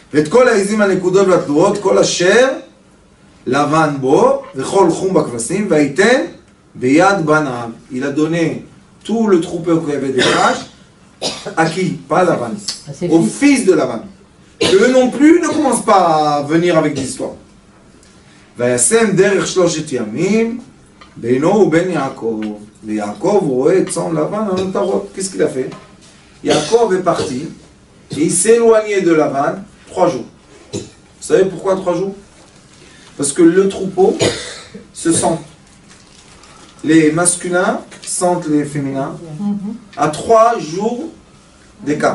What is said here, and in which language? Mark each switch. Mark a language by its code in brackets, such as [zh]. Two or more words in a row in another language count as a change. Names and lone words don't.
[fr] Il a donné tout le troupeau qui avait des vaches, à qui? Pas Lavan, au fils de Lavan. Eux non plus ne commencent pas à venir avec des histoires. [he] וישם דרך 3 ימים בינו ובין יעקב, ויעקב רואה את צאן לבן על המטרות. [fr] Qu'est-ce qu'il a fait? Yaakov est parti et il s'est éloigné de Lavan 3 jours. Vous savez pourquoi 3 jours? Parce que le troupeau se sent. Les masculins sentent les féminins à 3 jours d'écart.